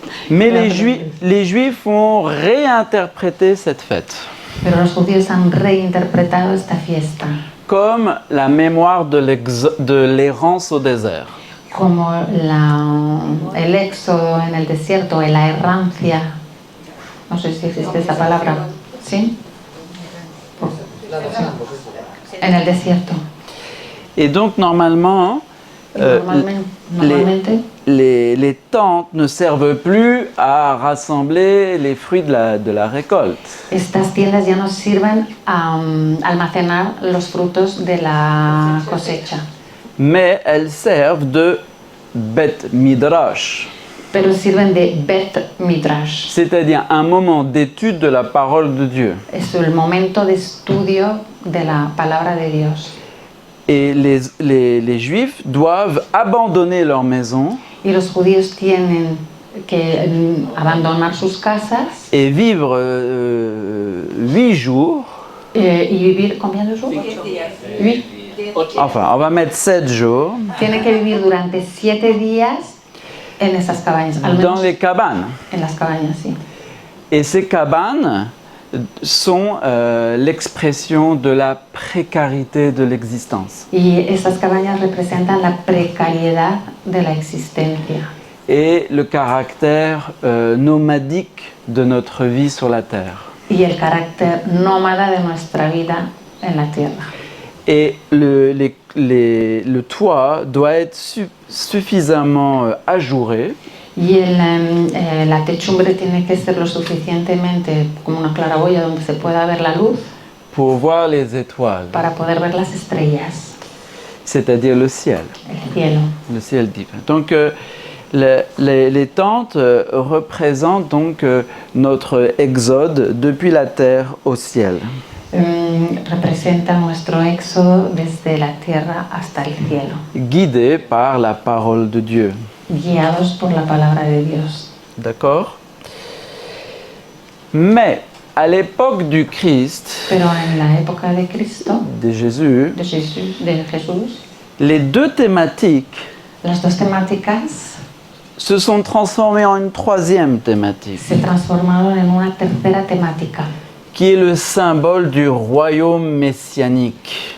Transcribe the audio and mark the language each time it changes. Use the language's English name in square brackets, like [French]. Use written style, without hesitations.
[French] Mais les Juifs ont réinterprété cette fête [Spanish] Pero los judíos han reinterpretado esta fiesta [French] comme la mémoire de l'errance au désert. [Spanish] como el éxodo en el desierto, la errancia. No sé si existe esta palabra, ¿sí? En el desierto. [French] Et donc normalement, [Spanish] Y normalmente [French] les tentes ne servent plus à rassembler les fruits de la récolte. [Spanish] estas tiendas ya no sirven a almacenar los frutos de la cosecha, [French] Mais elles servent de Bet Midrash, [Spanish] pero sirven de Bet Midrash. [French] c'est-à-dire un moment d'étude de la parole de Dieu. [Spanish] Es el momento de estudio de la palabra de Dios. [French] Et les Juifs doivent abandonner leur maison [Spanish] Y los judíos tienen que abandonar sus casas [French] et vivre 8 jours, [Spanish] y vivir, [French] ¿combien de jours? 8. enfin on va mettre 7 jours, [Spanish] Tienen que vivir durante 7 días en esas cabañas, al [French] dans [Spanish] menos [French] les cabanes. [Spanish] en las cabañas, sí. [French] Et ces cabanes sont l'expression de la précarité de l'existence [Spanish] Y esas cabañas representan la precariedad de la existencia [French] et le caractère nomadique de notre vie sur la terre. [Spanish] y el carácter nómada de nuestra vida en la tierra. [French] Et le toit doit être suffisamment ajouré [Spanish] Y la techumbre tiene que ser lo suficientemente como una claraboya donde se pueda ver la luz [French] pour voir les étoiles, [Spanish] para poder ver las estrellas, [French] c'est-à-dire le ciel [Spanish] el cielo. [French] divin. Donc les tentes représentent donc notre exode depuis la terre au ciel. [Spanish] Representa nuestro éxodo desde la tierra hasta el cielo, [French] Guidés par la parole de Dieu. [Spanish] guiados por la palabra de Dios. [French] D'accord? Mais à l'époque du Christ, [Spanish] Pero en la época de Cristo, [French] de Jésus, [Spanish] de Jesús, [French] les deux thématiques [Spanish] las dos temáticas [French] se sont transformées en une troisième thématique, [Spanish] se transformaron en una tercera temática, [French] qui est le symbole du royaume messianique.